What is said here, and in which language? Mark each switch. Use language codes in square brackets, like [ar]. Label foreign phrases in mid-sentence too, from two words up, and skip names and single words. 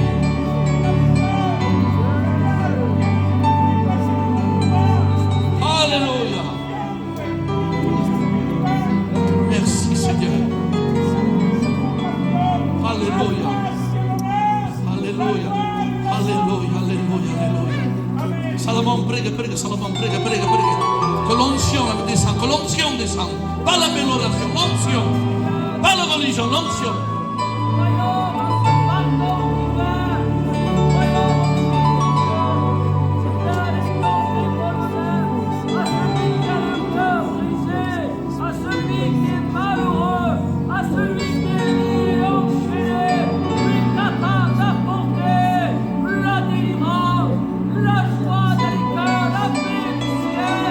[fr] Alléluia. Merci Seigneur. Alléluia. Alléluia. Alléluia. Alléluia. Alléluia. Salomon, [it] prega, prega, Salomon, prega, prega, prega. [fr] Que l'onction descende, que l'onction descende. Pas l'amélioration, l'onction. Pas la religion, l'onction. À celui qui est malheureux, à celui qui est lié, enchaîné, lui capable d'apporter la délivrance, la joie des cœurs, la paix du ciel.